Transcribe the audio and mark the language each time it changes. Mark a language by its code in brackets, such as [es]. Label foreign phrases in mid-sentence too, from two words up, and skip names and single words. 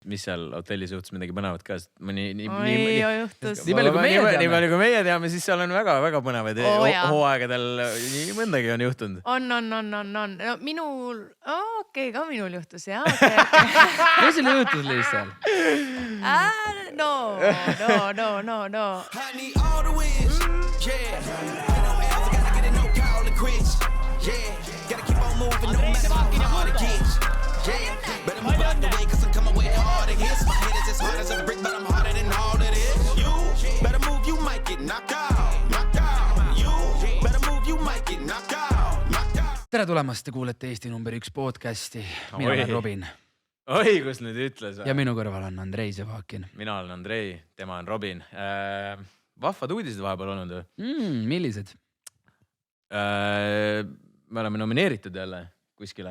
[et] mis seal hotellis juhtus midagi põnevat ka. Nii palju kui meie teame, siis seal on väga põnevaid hooaegadel nii mõndagi on juhtunud. On. No, minul, ka minul juhtus, jah. Mis sul juhtus lihtsalt? No. [en] I need all the wins, yeah. Ain't no L's, I gotta get it, no call to quits, yeah. Gotta keep on moving, no matter how hard it gets, yeah. Better move out the way, cause I'm coming with hard hits. My head is as hard as a brick, but I'm harder than all of this. You better move, you might get knocked out. You better move, you might get knocked out. [et] Tere tulemast, te kuulete Eesti number 1 podcasti. Mina olen Robin. Oi, kus nüüd ütles? Ja minu kõrval on Andrei Zevakin. Mina olen Andrei, tema on Robin. Vahvad uudised vahepeal olnud või? Millised? Me oleme nomineeritud jälle kuskile.